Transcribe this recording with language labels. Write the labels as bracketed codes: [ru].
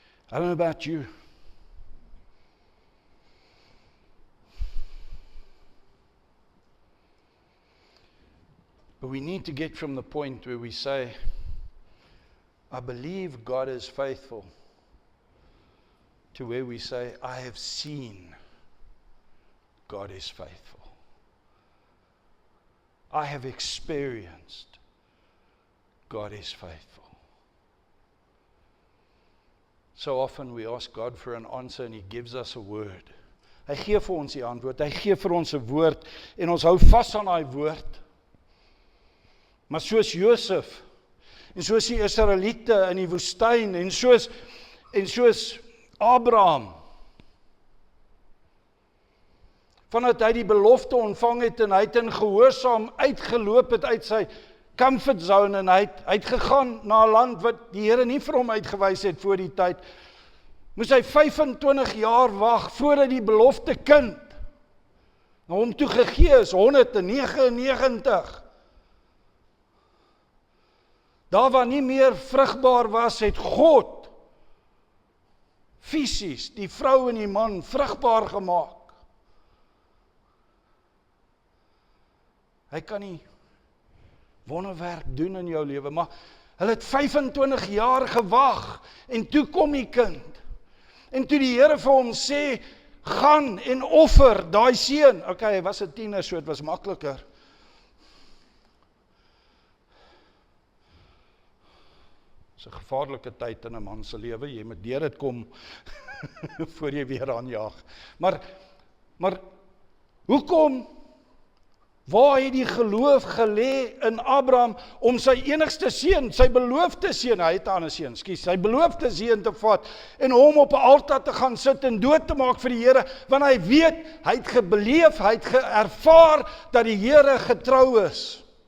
[en] I don't know about you, but we need to get from the point where we say, I believe God is faithful, to where we say, I have seen God is faithful. I have experienced God is faithful. So often we ask God for an answer and He gives us a word. [af] Hy gee vir ons die antwoord, hy gee vir ons 'n woord en ons hou vas aan daai woord. Maar soos Josef en soos die Israeliete in die woestyn en soos Abraham, vandat hy die belofte ontvang het en hy het in gehoorsaam uitgeloop het uit sy [en] comfort zone [af] en hy het gegaan na 'n land wat die Here nie vir hom uitgewys het voor die tyd, moes hy 25 jaar wag voordat die belofte kind na hom toe gegee is, 199. Daar waar nie meer vrugbaar was, het God fisies die vrou en die man vrugbaar gemaak. Hy kan nie wonderwerk doen in jou lewe, maar hulle het 25 jaar gewag en toe kom die kind. En toe die Here vir hom sê, gaan en offer daai seun. Okay, hy was 'n tiener, so dit was makliker. Dis 'n gevaarlike tyd in 'n man se lewe, jy moet deur dit kom voor jy weer aanjaag. Maar hoekom? Waar het die geloof gelê in Abraham om sy enigste seun, sy beloofde seun, hy het 'n ander seun, sy beloofde seun te vat en hom op 'n altaar te gaan sit en dood te maak vir die Here, want hy weet, hy het gebeleef, hy het ervaar dat die Here getrou is.